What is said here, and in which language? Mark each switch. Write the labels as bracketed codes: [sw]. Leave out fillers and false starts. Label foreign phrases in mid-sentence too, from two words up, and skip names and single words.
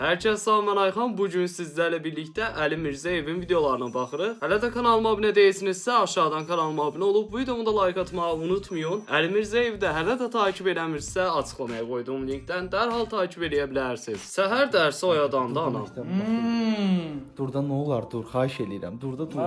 [tr] Herkese salam, ben Ayxan. Bugün sizlerle birlikte [az] Ali Mirzəyevin videolarına baxırıq. Hələ də kanalıma abunə değilsinizsə aşağıdan kanalıma abunə olub videomu da like atmağı unutmayın. Ali Mirzəyev də hələ də takip eləmirsə açıqlamaya qoyduğum linkdən dərhal takip edə bilərsiniz. Səhər dərsi oyadanda anam. Durda nə olar? Dur, xahiş eləyirəm. Durda dur.